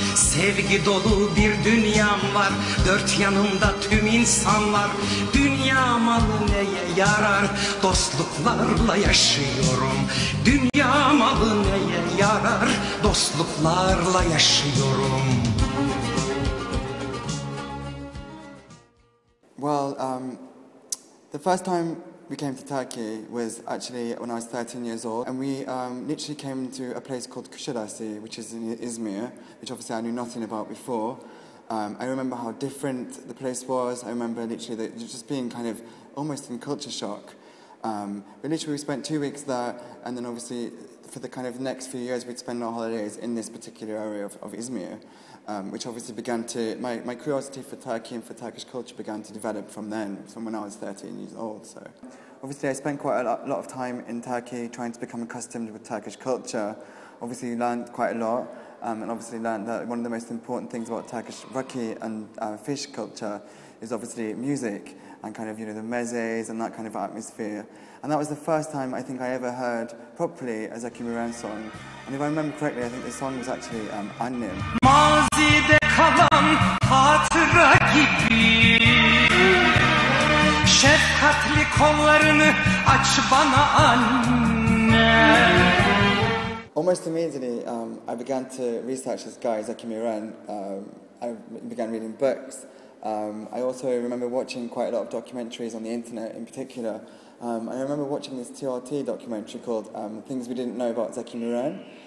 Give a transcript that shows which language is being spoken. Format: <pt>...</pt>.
<tr>Sevgi dolu bir dünyam var, dört yanımda tüm insanlar. Dünya malı neye yarar, dostluklarla yaşıyorum. Dünya malı neye yarar, dostluklarla yaşıyorum.</tr> <en>Well, the first time we came to Turkey was actually when I was 13 years old, and we literally came to a place called Kuşadası, which is in Izmir, which obviously I knew nothing about before. I remember how different the place was. I remember literally just being kind of almost in culture shock. But literally we spent 2 weeks there, and then obviously for the kind of next few years we'd spend our holidays in this particular area of Izmir, which obviously began to, my curiosity for Turkey and for Turkish culture began to develop from then, from when I was 13 years old. So obviously I spent quite a lot of time in Turkey trying to become accustomed with Turkish culture. Obviously learned quite a lot, and obviously learned that one of the most important things about Turkish raki and fish culture is obviously music and kind of, you know, the mezes and that kind of atmosphere. And that was the first time I think I ever heard properly a Zeki Müren song. And if I remember correctly, I think the song was actually Annem.</en> <tr>Mazide kalan hatıra gibi, şefkatli kollarını aç bana anne.</tr> <en>Almost immediately, I began to research this guy, Zeki Müren. I began reading books. I also remember watching quite a lot of documentaries on the internet in particular. And I remember watching this TRT documentary called Things We Didn't Know About Zeki Müren.</en>